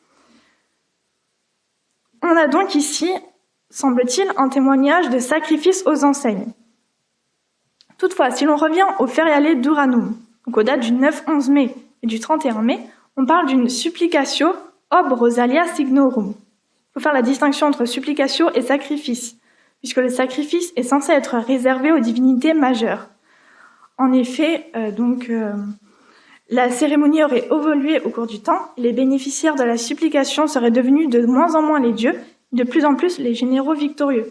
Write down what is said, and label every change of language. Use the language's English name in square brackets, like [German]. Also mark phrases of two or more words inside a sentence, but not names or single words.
[French] On a donc ici, semble-t-il, un témoignage de sacrifice aux enseignes. Toutefois, si l'on revient au Feriale Duranum, donc aux dates du 9-11 mai et du 31 mai, on parle d'une [Latin] supplicatio ob Rosalia signorum, [French] faut faire la distinction entre supplicatio et sacrifice, puisque le sacrifice est censé être réservé aux divinités majeures. En effet, la cérémonie aurait évolué au cours du temps, et les bénéficiaires de la supplication seraient devenus de moins en moins les dieux, de plus en plus les généraux victorieux.